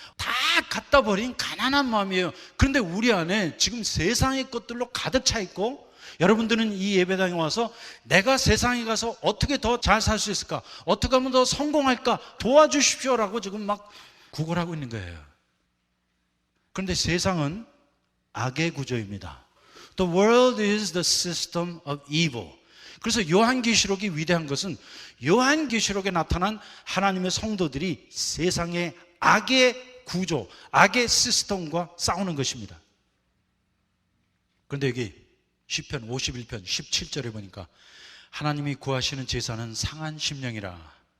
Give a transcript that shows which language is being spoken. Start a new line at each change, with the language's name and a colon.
Korean: 다 갖다 버린 가난한 마음이에요. 그런데 우리 안에 지금 세상의 것들로 가득 차 있고 여러분들은 이 예배당에 와서 내가 세상에 가서 어떻게 더 잘 살 수 있을까? 어떻게 하면 더 성공할까? 도와주십시오라고 지금 막 구걸하고 있는 거예요. 그런데 세상은 악의 구조입니다.
English: The world is the system of evil.
Korean: 그래서 요한계시록이 위대한 것은 요한계시록에 나타난 하나님의 성도들이 세상의 악의 구조, 악의 시스템과 싸우는 것입니다. 그런데 여기 시편 51편 17절에 보니까 하나님이 구하시는 제사는 상한 심령이라.